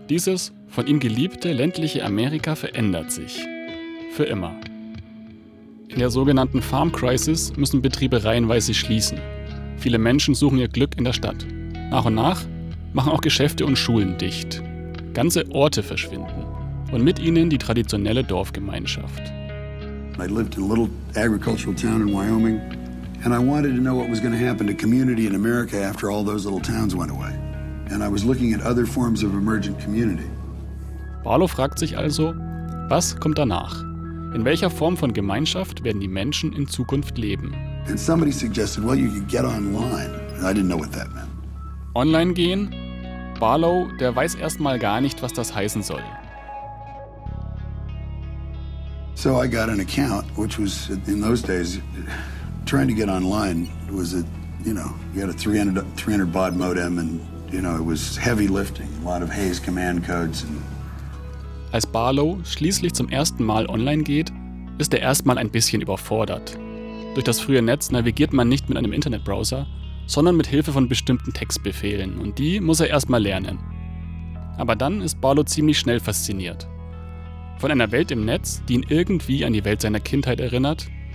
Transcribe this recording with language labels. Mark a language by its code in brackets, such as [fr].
[de] Dieses von ihm geliebte ländliche Amerika verändert sich. Für immer. In der sogenannten Farm Crisis müssen Betriebe reihenweise schließen. Viele Menschen suchen ihr Glück in der Stadt. Nach und nach machen auch Geschäfte und Schulen dicht. Ganze Orte verschwinden. Und mit ihnen die traditionelle Dorfgemeinschaft. [en] I lived in a little agricultural town in Wyoming. And I wanted to know what was going to happen to community in America after all those little towns went away. And I was looking at other forms of emergent community. [de] Barlow fragt sich also, was kommt danach? In welcher Form von Gemeinschaft werden die Menschen in Zukunft leben? [en] And somebody suggested, well, you could get online. And I didn't know what that meant. [de] Online gehen? Barlow, der weiß erstmal gar nicht, was das heißen soll. [en] So I got an account, which was in those days. Trying to get online was a, you had a 300 baud modem and, it was heavy lifting, a lot of Hays command codes. And [de] als Barlow schließlich zum ersten Mal online geht, ist er erstmal ein bisschen überfordert. Durch das frühe Netz navigiert man nicht mit einem Internetbrowser, sondern mit Hilfe von bestimmten Textbefehlen und die muss er erstmal lernen. Aber dann ist Barlow ziemlich schnell fasziniert. Von einer Welt im Netz, die ihn irgendwie an die Welt seiner Kindheit erinnert,